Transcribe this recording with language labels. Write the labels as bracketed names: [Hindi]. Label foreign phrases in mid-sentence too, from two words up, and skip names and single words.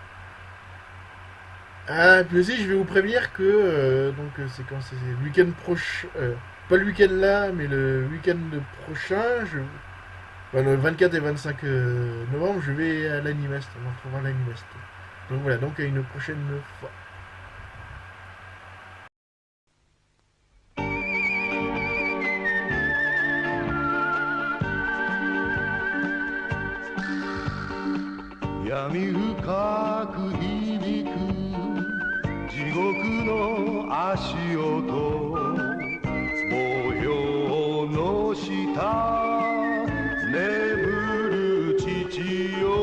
[French] Ah, puis aussi je vais vous prévenir que donc c'est quand c'est le week-end prochain, pas le week-end là, mais le week-end prochain, enfin, le 24 et 25 novembre, je vais à l'Animest, on va retrouver à l'Animest. Donc voilà, donc à une prochaine fois. [Japanese] 闇深く響く地獄の足音模様の下眠る父